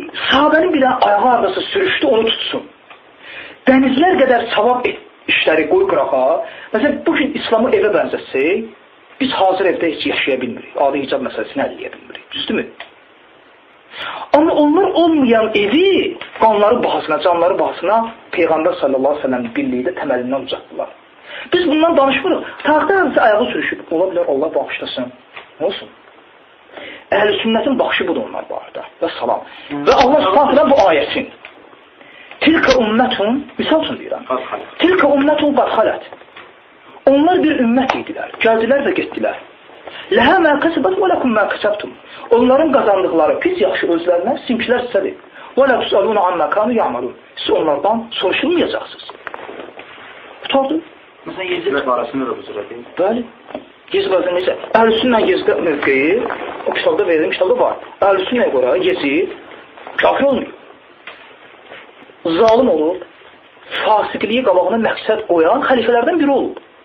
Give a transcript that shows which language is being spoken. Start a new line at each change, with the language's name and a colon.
Azerbaijani: Sahabənin bir ayağı ardası sürüşdü, onu tutsun. Dənizlər qədər savab işləri qoy qırağa. Məsələn, bu gün İslamı evə bənzətsək, biz hazır evdə heç yaşaya bilmirik. Adi hicab məsələsini əlləyə bilmirik. Düzdürmü? Amma onlar olmayan evi qanları bahasına, canları bahasına Peyğəmbər sallallahu aleyhi ve sellem birlikdə təməlindən uzatdılar. Biz bundan danışmırıq. Tarixdə həmisi ayağı sürüşüb. Ola bilər, Allah bağışlasın. Nə olsun? Əhl-i sünnətin baxışı budur onlar barədə. Və salam. Və Allah subhanələ bu ayəsin.
Arabic: Tilka ümmətun,
Azerbaijani: misal üçün deyirəm.
Arabic: Tilka ümmətun qad xalət.
Azerbaijani: Onlar bir ümmət idilər. Gəldilər və getdilər.
Arabic: Ləhə mə kəsəbət və ləkum mə kəsəbtum.
Azerbaijani: Onların qazandıqları pis yaxşı özlərinə sinkilər sizədir.
Arabic: Və lə tusaluna amma kanu ya'malun.
Azerbaijani: Siz onlardan soruşulmayacaqsınız. Tutardı. Məsələn, Yezid barəsində də bu cürədir. Bəli. Yezid barəsində necə? Əhl-i-sünnə Yezid mövqeyi o kitabda verilmiş, kitabda var. Əhl-i-sünnəyə görə Yezid kafir olmuyor. Zalim olub, fasiqliyi qabağına məqsəd qoyan xəlifələrdən biri olub.